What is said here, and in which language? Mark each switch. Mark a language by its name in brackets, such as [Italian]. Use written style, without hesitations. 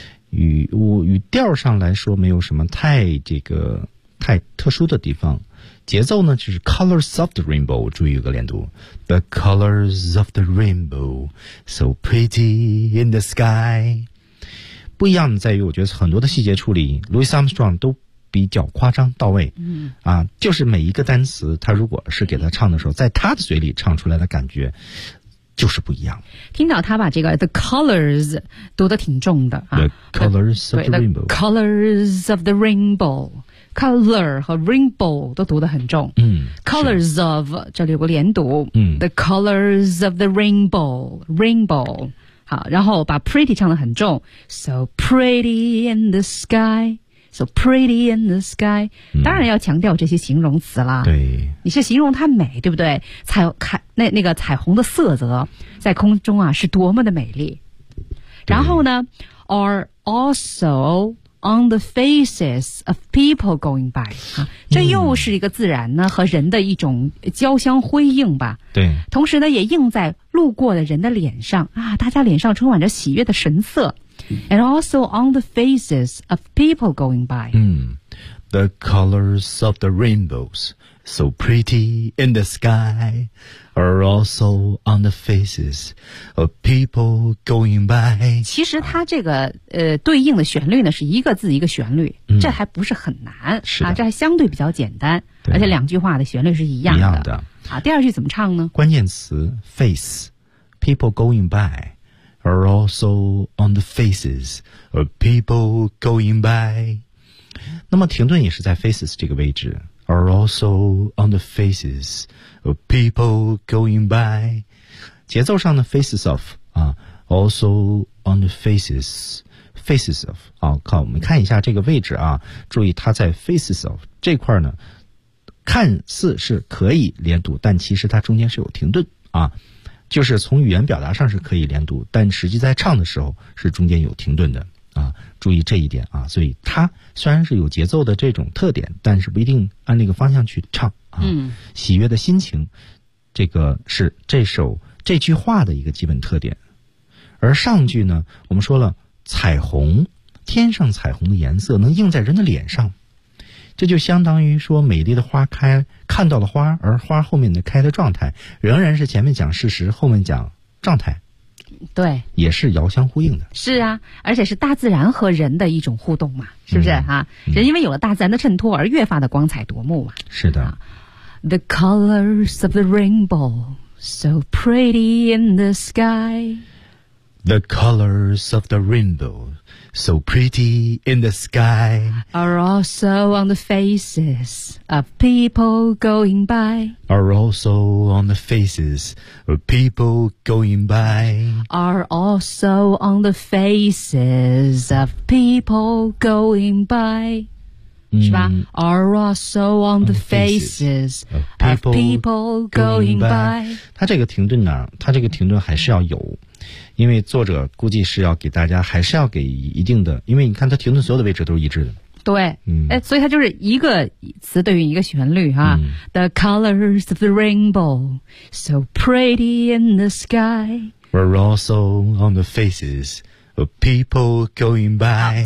[Chinese] 语调上来说没有什么太特殊的地方，节奏呢就是 colors of the rainbow，注意有个连读 the colors of the rainbow so pretty in the sky。不一样的在于我觉得很多的细节处理 Louis Armstrong 都比较夸张到位，就是每一个单词他如果是给他唱的时候，在他的嘴里唱出来的感觉就是不一样。听到他把这个 the colors 读得挺重的啊， [English] the colors of the rainbow， the colors of the rainbow， color 和 rainbow 都读得很重。 colors of 这里有个连读， the colors of the rainbow，好，然后把 pretty 唱得很重， so pretty in the sky。 [Chinese] So pretty in the sky，当然要强调这些形容词啦。对，你是形容它美，对不对？那个彩虹的色泽在空中啊，是多么的美丽。然后呢 ， are also on the faces of people going by 啊，这又是一个自然呢和人的一种交相辉映吧。对，同时呢也映在路过的人的脸上啊，大家脸上充满着喜悦的神色。 [English] And also on the faces of people going by. The colors of the rainbows, so pretty in the sky, are also on the faces of people going by. [Chinese] 其实它这个对应的旋律呢是一个字一个旋律，这还不是很难，是的，这还相对比较简单，而且两句话的旋律是一样的。第二句怎么唱呢？ [English] 关键词 face, people going by. Are also on the faces of people going by. [Chinese] 那么停顿也是在 faces 这个位置。 [English] Are also on the faces of people going by. [Chinese] 节奏上的 faces of, also on the faces of, 我们看一下这个位置啊，注意它在 faces of 这块呢，看似是可以连读，但其实它中间是有停顿啊。就是从语言表达上是可以连读，但实际在唱的时候是中间有停顿的啊，注意这一点啊。所以它虽然是有节奏的这种特点，但是不一定按那个方向去唱啊。喜悦的心情，这个是这句话的一个基本特点。而上句呢，我们说了彩虹，天上彩虹的颜色能映在人的脸上，这就相当于说美丽的花开，看到了花，而花后面的开的状态仍然是前面讲事实，后面讲状态，对，也是遥相呼应的。是啊，而且是大自然和人的一种互动嘛，是不是啊？人因为有了大自然的衬托而越发的光彩夺目嘛。是的、 [English] The colors of the rainbow so pretty in the sky. The colors of the rainbowSo pretty in the sky Are also on the faces of people going by Are also on the faces of people going by Are also on the faces of people going by、是吧 Are also on the faces of people going by [Chinese] 它这个停顿呢，它这个停顿还是要有，因为作者估计是要给大家还是要给一定的，因为你看他停顿所有的位置都是一致的， [English] 对，所以他就是一个词对应一个旋律啊、 The colors of the rainbow so pretty in the sky We're also on the faces of people going by